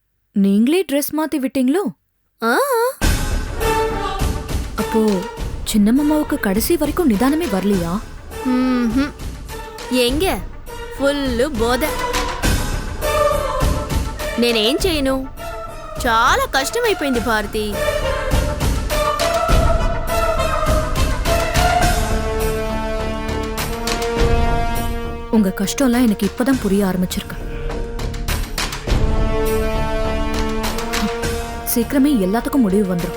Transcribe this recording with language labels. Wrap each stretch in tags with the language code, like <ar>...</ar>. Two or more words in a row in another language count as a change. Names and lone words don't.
<ta>நீங்களே ட்ரெஸ் மாத்தி விட்டீங்களோ? ஆ, அப்போ சின்ன மாமாவுக்கு கடைசி வரைக்கும் நிதானமே வரலையா? ம்ஹும்.</ta> <te>ఎங்க ఫుల్ బోధ. నేనేం చేయను, చాలా కష్టమైపోయింది భారతి.</te> <ta>உங்க கஷ்டம்லாம் எனக்கு இப்பதான் புரிய ஆரம்பிச்சிருக்கு. சீக்கிரமே எல்லாத்துக்கும் முடிவு வந்துடும்.</ta>